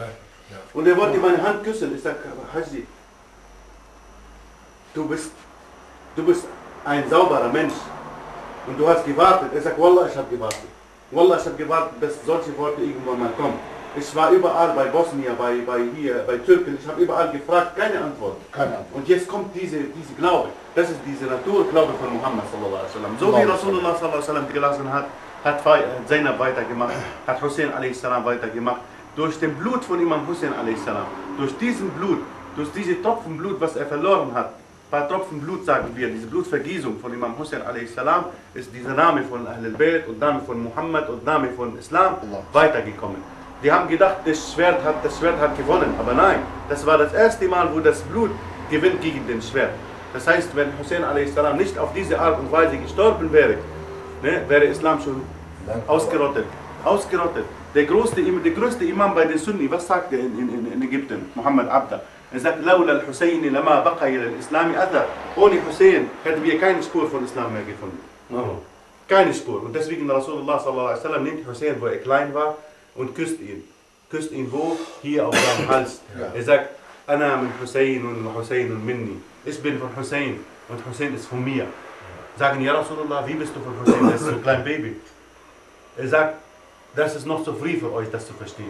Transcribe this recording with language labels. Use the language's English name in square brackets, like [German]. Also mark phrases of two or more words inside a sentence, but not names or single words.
[German] Und er wollte meine Hand küssen. Ich sage, Haji, du bist ein sauberer Mensch. Und du hast gewartet. Er sagt, Wallah, ich habe gewartet. Wallah, ich habe gewartet, bis solche Worte irgendwann mal kommen. Ich war überall, bei Bosnien, bei Türken, ich habe überall gefragt, keine Antwort. Keine Antwort. Und jetzt kommt diese Glaube. Das ist diese Naturglaube von Muhammad [Arabic] صلى الله عليه وسلم. [German] So wie [Arabic] رسول الله صلى الله عليه وسلم [German] gelassen hat, hat Zainab weitergemacht, hat Hussein a.s. weitergemacht. Durch den Blut von Imam Hussein a.s. Durch diesen Blut, durch diese Tropfen Blut, was er verloren hat, ein paar Tropfen Blut sagen wir, diese Blutvergießung von Imam Hussein a.s. ist dieser Name von Ahl al-Bayt und Name von Muhammad und Name von Islam weitergekommen. Die haben gedacht, das Schwert hat gewonnen, aber nein, das war das erste Mal, wo das Blut gewinnt gegen den Schwert. Das heißt, wenn Hussein a.s. nicht auf diese Art und Weise gestorben wäre, ne, wäre Islam schon ausgerottet. Ausgerottet. Der größte Imam bei den Sunni, was sagt er in Ägypten? Muhammad Abda. [Arabic] Er sagt, لولا الحسين لما بقي الإسلام أثر. [German] Ohne Hussein hätten wir keine Spur von Islam mehr gefunden. Keine Spur. Und deswegen [Arabic] رسول الله صلى الله عليه وسلم [German] nimmt Hussein, wo er klein war, und küsst ihn. Küsst ihn wo? Hier auf seinem Hals. Er sagt, [Arabic] أنا من حسين [German] und Hussein und [Arabic] minni. [German] Ich bin von Hussein und Hussein ist von mir. Sagen, ja Rasulullah, wie bist du von Hussein? Das ist so ein kleines Baby. Er sagt, das ist noch zu früh für euch, das zu verstehen.